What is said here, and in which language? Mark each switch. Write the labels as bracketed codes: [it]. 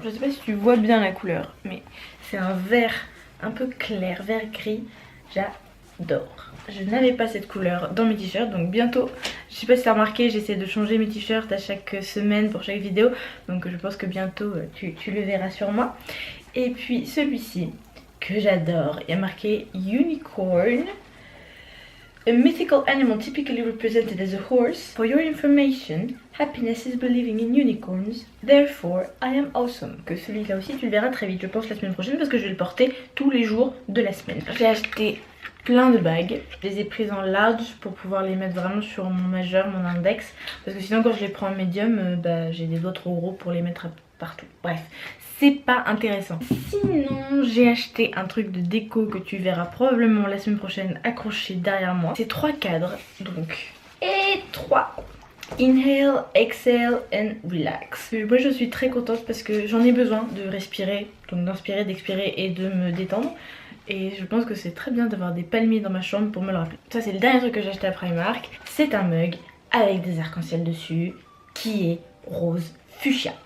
[fr] Je sais pas si tu vois bien la couleur. Mais c'est un vert un peu clair. Vert gris. J'adore. Je n'avais pas cette couleur dans mes t-shirts. Donc bientôt. Je sais pas si tu as remarqué. J'essaie de changer mes t-shirts à chaque semaine pour chaque vidéo. Donc je pense que bientôt tu le verras sur moi. Et puis celui-ci. Que j'adore, il y a marqué [en] Unicorn, a mythical animal typically represented as a horse. For your information, happiness is believing in unicorns, therefore I am awesome. [fr] Que celui-là aussi tu le verras très vite, je pense la semaine prochaine, parce que je vais le porter tous les jours de la semaine. J'ai acheté plein de bagues, je les ai prises en large pour pouvoir les mettre vraiment sur mon majeur, mon index, parce que sinon quand je les prends en médium, j'ai des doigts trop gros pour les mettre partout. Bref, c'est pas intéressant. Sinon, j'ai acheté un truc de déco que tu verras probablement la semaine prochaine accroché derrière moi. C'est 3 cadres, donc. Et 3. [en] Inhale, exhale and relax. [fr] Moi je suis très contente parce que j'en ai besoin de respirer, donc d'inspirer, d'expirer et de me détendre. Et je pense que c'est très bien d'avoir des palmiers dans ma chambre pour me le rappeler. Ça c'est le dernier truc que j'ai acheté à Primark. C'est un mug avec des arcs-en-ciel dessus qui est rose fuchsia.